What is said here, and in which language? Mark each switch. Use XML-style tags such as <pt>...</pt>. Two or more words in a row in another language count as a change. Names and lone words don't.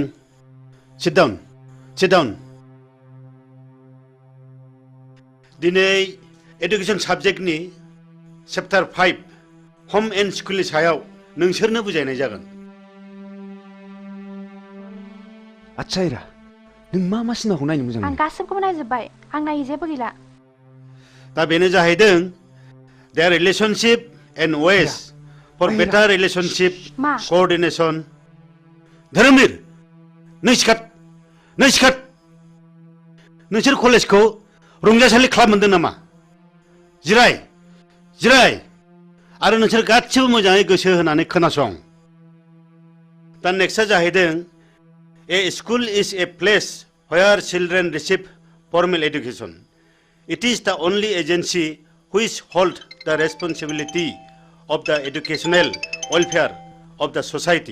<en>Sit down, sit down.</en> <brx>दिनै एडुकेशन साबजेक्टनि चैप्टार 5 होम एन्ड स्कुलनि सायाव नोंसोरनो बुजायनाय जागोन आच्छा हिरा नों मा सिनेमाखौ नायनो मोजां आं गासिबखौबो नायजोब्बाय आं नायै जेबो गैला दा बेनो जाहैदों</brx> <en>their relationship and ways for better relationship coordination</en> <brx>धोरोमबीर नों सिखार नोंसोर कलेजखौ रंजासालि क्लाब मोनदों नामा जिराय आरो नोंसोर गासिबो मोजाङै गोसो होनानै खोनासं दा नेक्स्टआ जाहैदों</brx> <en>a school is a place where children receive formal education it is the only agency which holds the responsibility of the educational welfare of the society</en>